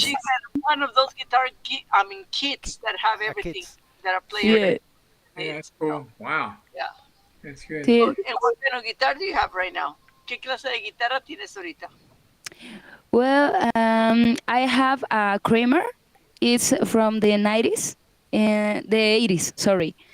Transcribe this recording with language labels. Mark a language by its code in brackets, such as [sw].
[en] she had one of those kits that have everything Kits. that are played. Yeah. Yeah, that's cool. Wow. Yeah. That's good. [es] Sí. [en] And what kind of guitar do you have right now? [es] ¿Qué clase de guitarra tienes ahorita? [en] Well, I have a Kramer. It's from the 90s, the 80s, sorry.